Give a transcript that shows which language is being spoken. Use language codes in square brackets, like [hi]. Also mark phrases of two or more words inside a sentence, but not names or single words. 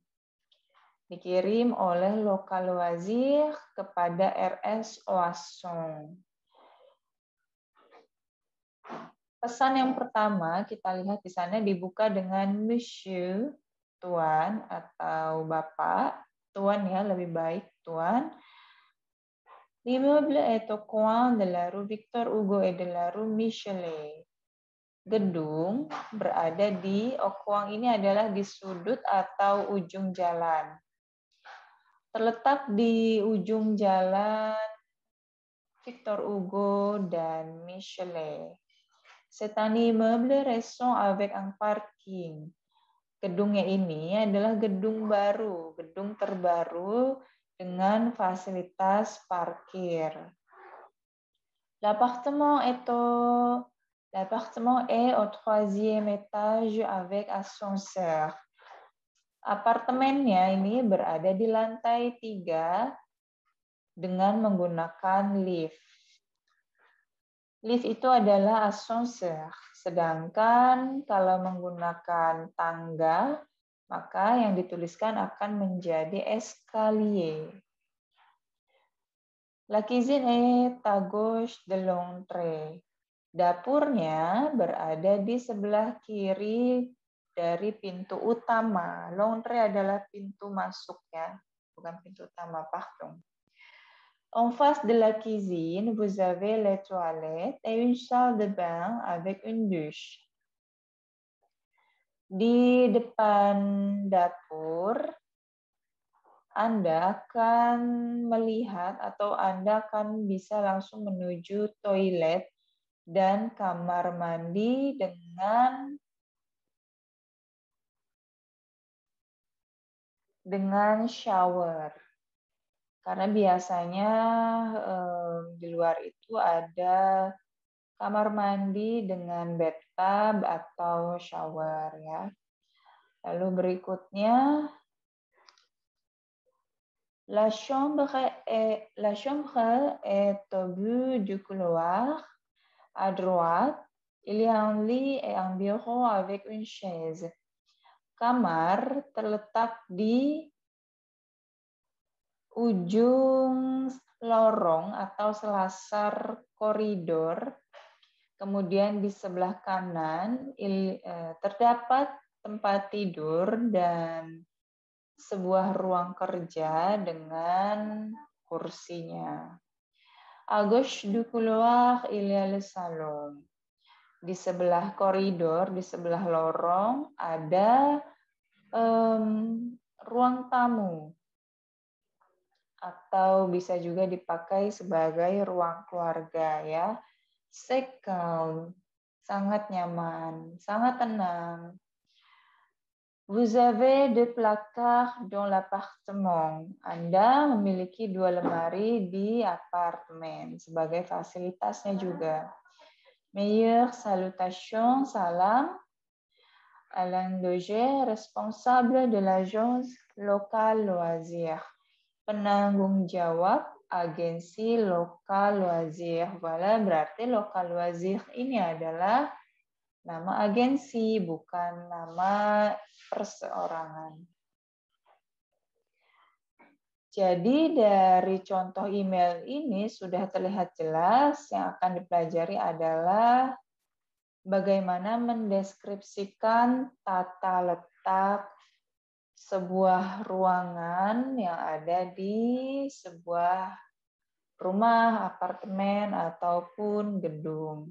[id] Dikirim oleh Lokal Loisir kepada RS Oisson. Pesan yang pertama kita lihat di sana dibuka dengan Monsieur, Tuan atau Bapak. Tuan ya, lebih baik Tuan. [fr] L'immeuble est au coin de la rue Victor Hugo et de la rue Michelet. [id] Gedung berada di, [fr] au coin [id] ini adalah di sudut atau ujung jalan. Terletak di ujung jalan Victor Hugo dan Michelet. [fr] C'est un immeuble récent avec un parking. [id] Gedungnya ini adalah gedung baru, gedung terbaru dengan fasilitas parkir. [fr] L'appartement est au 3e étage avec ascenseur. [id] Apartemennya ini berada di lantai 3 dengan menggunakan lift. Lift itu adalah ascenseur, sedangkan kalau menggunakan tangga, maka yang dituliskan akan menjadi escalier. [fr] La cuisine est à gauche de l'entrée. [id] Dapurnya berada di sebelah kiri dari pintu utama. L'entrée adalah pintu masuknya, bukan pintu utama, pardon. [fr] En face de la cuisine, vous avez les toilettes et une salle de bain avec une douche. [id] Di depan dapur, Anda akan melihat atau Anda akan bisa langsung menuju toilet dan kamar mandi dengan shower. Karena biasanya di luar itu ada kamar mandi dengan bathtub atau shower ya. Lalu berikutnya, [fr] la chambre est au bout du couloir, à droite. Il y a un lit et un bureau avec une chaise. [id] Kamar terletak di ujung lorong atau selasar koridor. Kemudian di sebelah kanan terdapat tempat tidur dan sebuah ruang kerja dengan kursinya. [fr] À gauche du couloir, il y a le salon. [id] Di sebelah koridor, di sebelah lorong, ada ruang tamu. Atau bisa juga dipakai sebagai ruang keluarga ya. [fr] C'est calme, [id] sangat nyaman, sangat tenang. [fr] Vous avez deux placards dans l'appartement. [id] Anda memiliki 2 lemari di apartemen sebagai fasilitasnya juga. [fr] Meilleure salutation, salam. Alain Doger, responsable de l'agence locale loisir. [id] Penanggung jawab agensi lokal loisir. Voilà, berarti lokal loisir ini adalah nama agensi, bukan nama perseorangan. Jadi dari contoh email ini sudah terlihat jelas yang akan dipelajari adalah bagaimana mendeskripsikan tata letak sebuah ruangan yang ada di sebuah rumah, apartemen, ataupun gedung.